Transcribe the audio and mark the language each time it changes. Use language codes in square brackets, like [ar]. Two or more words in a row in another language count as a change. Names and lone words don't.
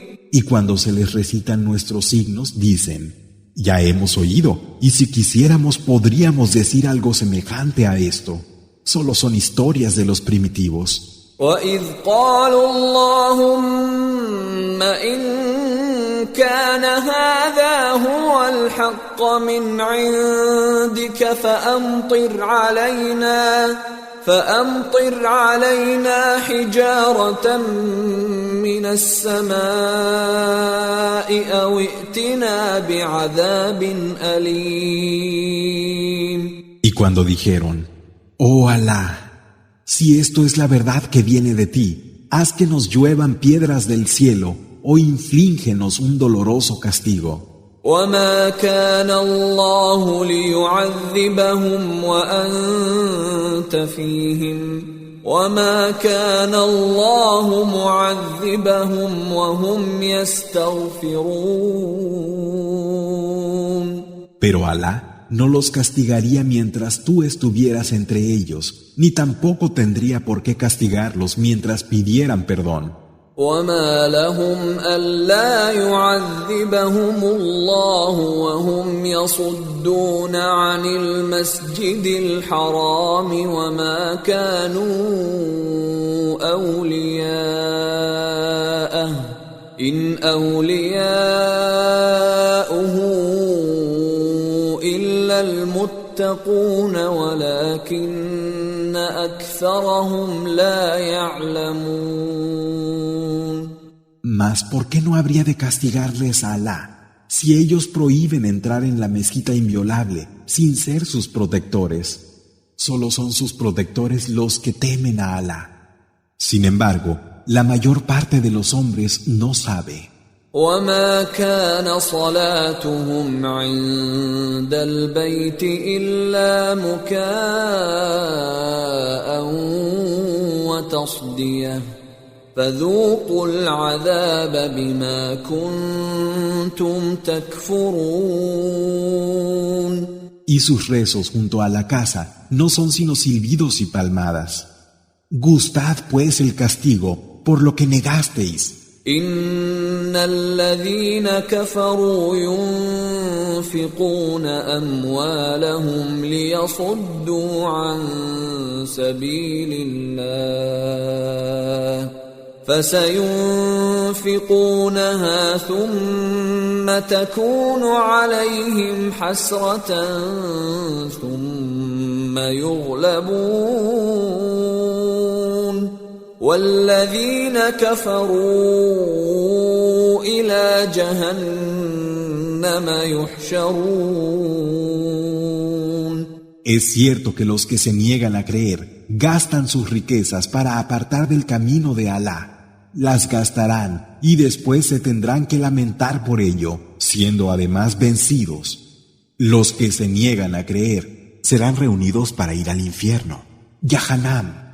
[es] Y cuando se les recitan nuestros signos, dicen: ya hemos oído, y si quisiéramos podríamos decir algo semejante a esto. Solo son historias de los primitivos. [ar] وَإِذْ قَالُوا اللَّهُمَّ إِن كَانَ هَذَا هُوَ الْحَقَّ مِنْ عِندِكَ فَأَمْطِرْ عَلَيْنَا حِجَارَةً مِنَ السَّمَاءِ أَوْ ائْتِنَا بِعَذَابٍ أَلِيمٍ. [es] Y cuando dijeron: oh Alá, si esto es la verdad que viene de ti, haz que nos lluevan piedras del cielo o inflíngenos un doloroso castigo. [ar] وَمَا كَانَ اللَّهُ لِيُعَذِّبَهُمْ وَأَنْتَ فِيهِمْ وَمَا كَانَ اللَّهُ مُعَذِّبَهُمْ وَهُمْ يَسْتَغْفِرُونَ. [es] Pero Alá no los castigaría mientras tú estuvieras entre ellos, ni tampoco tendría por qué castigarlos mientras pidieran perdón. [ar] وَمَا لَهُمْ أَلَّا يُعَذِّبَهُمُ اللَّهُ وَهُمْ يَصُدُّونَ عَنِ الْمَسْجِدِ الْحَرَامِ وَمَا كَانُوا أَوْلِيَاءَهُ إِنْ أَوْلِيَاؤُهُ إِلَّا الْمُتَّقُونَ وَلَكِنَّ أَكْثَرَهُمْ لَا يَعْلَمُونَ. [es] Mas ¿por qué no habría de castigarles a Alá si ellos prohíben entrar en la mezquita inviolable sin ser sus protectores? Solo son sus protectores los que temen a Alá. Sin embargo, la mayor parte de los hombres no sabe. [ar] وَمَا كَانَ صَلَاتُهُمْ عِندَ الْبَيْتِ إِلَّا مُكَاءً وَتَصْدِيَةً فَذُوقُوا الْعَذَابَ بِمَا كُنْتُمْ تَكْفُرُونَ. [es] Y sus rezos junto a la casa no son sino silbidos y palmadas. Gustad pues el castigo por lo que negasteis. [ar] إن الذين كفروا ينفقون أموالهم ليصدوا عن سبيل الله فسينفقونها ثم تكون عليهم حسرة ثم يغلبون والذين كفروا إلى جهنم يحشرون. [es] Es cierto que los que se niegan a creer gastan sus riquezas para apartar del camino de Alá. Las gastarán y después se tendrán que lamentar por ello, siendo además vencidos. Los que se niegan a creer serán reunidos para ir al infierno, Yahanam.